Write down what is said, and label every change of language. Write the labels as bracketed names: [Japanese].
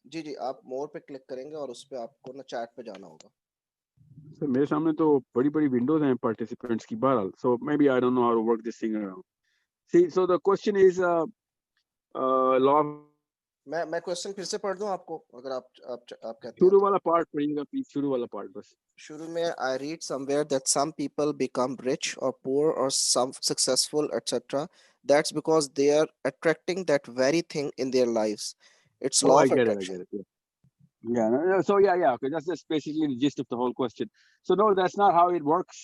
[Hindi] जी आप मोर पे क्लिक करेंगे और उस पे आपको ना चैट पे जाना होगा. सर मेरे सामने तो बड़ी विंडोज हैं पार्टिसिपेंट्स की. [English] बहरहाल, so maybe I don't know how to work this thing around. See, so the question is law of. [Hindi] मैं क्वेश्चन फिर से पढ़ दूं आपको, अगर आप कहते हैं. शुरू वाला पार्ट पढ़िएगा प्लीज, शुरू वाला पार्ट बस. शुरू में [English] I read somewhere that some people become rich or poor or some successful etc. That's because they are attracting that very thing in their lives. It's law of attraction. I get it. Yeah. So yeah. Okay. That's basically the gist of the whole question. So no, that's not how it works.